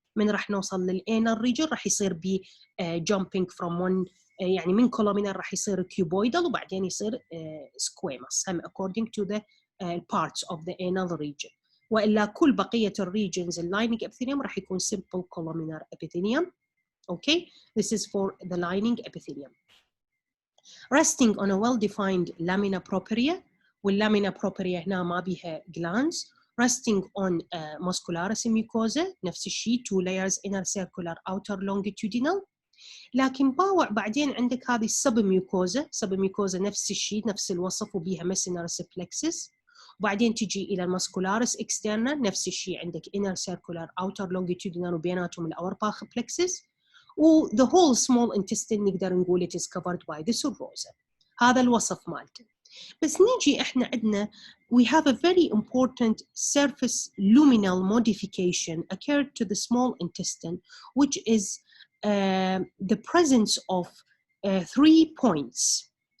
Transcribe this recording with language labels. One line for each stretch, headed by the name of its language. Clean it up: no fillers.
Arabic: من راح نوصل للانال ريجن راح يصير ب
English: jumping from one
Arabic: يعني من columnar راح يصير cuboidal وبعدين يصير squamous هم
English: according to the parts of the anal region.
Arabic: والا كل بقيه الريجنز اللايننج ابيثيليوم راح يكون simple columnar epithelium.
English: Okay, this is for the lining epithelium. Resting on a well-defined lamina propria, والlamina propria
Arabic: هنا ما بيها
English: glands. Resting on muscularis mucosa
Arabic: نفس الشيء
English: 2 layers inner circular outer longitudinal.
Arabic: لكن باوع بعدين عندك هذه submucosa نفس الشيء نفس الوصف وبيها Muscularis plexus. وبعدين تجي إلى المسكولاريس externa نفس الشيء عندك
English: inner circular outer longitudinal
Arabic: وبيناتهم الأورباخ plexus.
English: و the whole small intestine
Arabic: نقدر نقول
English: it is covered by the serosa.
Arabic: هذا الوصف مالته. بس نيجي احنا عندنا
English: we have a very important surface luminal modification occurred to the small intestine which is the presence of 3 points.